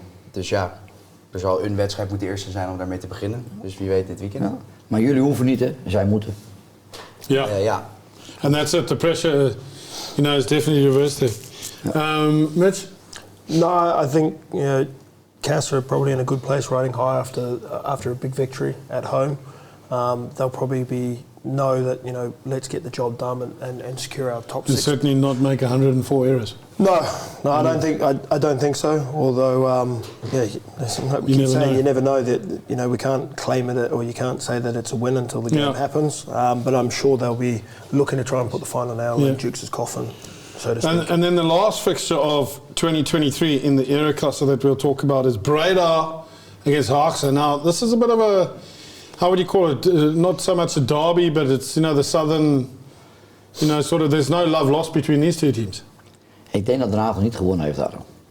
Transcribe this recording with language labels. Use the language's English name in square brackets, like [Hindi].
[Dutch] Dus ja, er zal een wedstrijd moeten de eerste zijn om daarmee te beginnen. Dus wie weet dit weekend. Ja. Maar jullie hoeven niet, hè? Zij moeten. Ja. [English] And that's it. The pressure, is definitely reversed there. Mitch? No, I think Castor are probably in a good place riding high after a big victory at home. They'll probably know that let's get the job done and secure our top And 6. certainly not make 104 errors. No, I don't think so. Although, we keep saying you never know that. We can't claim it or you can't say that it's a win until the game happens. But I'm sure they'll be looking to try and put the final nail in Dukes' coffin, so to speak. And then the last fixture of 2023 in the era cluster that we'll talk about is Breda against Haagse. Now, this is a bit of a, how would you call it? Not so much a derby, but it's the southern, sort of. There's no love lost between these two teams. [Dutch] Ik denk dat Den Haag nog niet gewonnen heeft daarom.